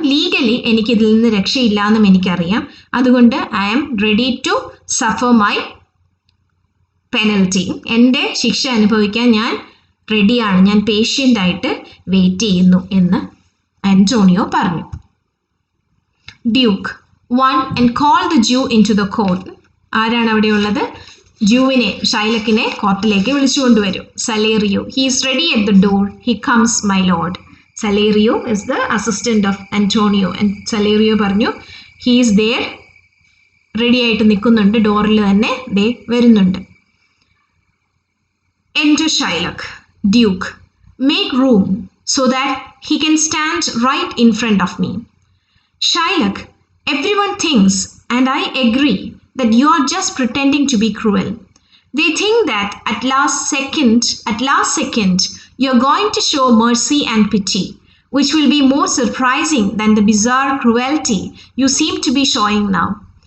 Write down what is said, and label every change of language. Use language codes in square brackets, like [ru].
[ml] Legally എനിക്കിതിൽ നിന്ന് രക്ഷയില്ല എന്നും എനിക്കറിയാം. അതുകൊണ്ട് [en] I am ready to suffer my penalty. [ml] എൻ്റെ ശിക്ഷ അനുഭവിക്കാൻ ഞാൻ റെഡിയാണ്, ഞാൻ പേഷ്യൻ്റ് ആയിട്ട് വെയിറ്റ് ചെയ്യുന്നു എന്ന് ആന്റോണിയോ പറഞ്ഞു. [en] Duke 1 and call the Jew into the court. [ml] ആരാണ് അവിടെയുള്ളത്? ജൂവിനെ, ഷൈലക്കിനെ കോർട്ടിലേക്ക് വിളിച്ചുകൊണ്ടുവരും. [en] Salerio, he is ready at the door, he comes my lord. Salerio is the assistant of Antonio. [ml] സലേറിയോ പറഞ്ഞു [en] he is there, [ml] റെഡി ആയിട്ട് നിൽക്കുന്നുണ്ട്, ഡോറിൽ തന്നെ ദേ വരുന്നുണ്ട്. [en] Enter Shylock. Duke, make room so that he can stand right in front of me. Shylock, everyone thinks, and I agree, that you are just pretending to be cruel. They think that at last second, you are going to show mercy and pity, which will be more surprising than the bizarre cruelty you seem to be showing now.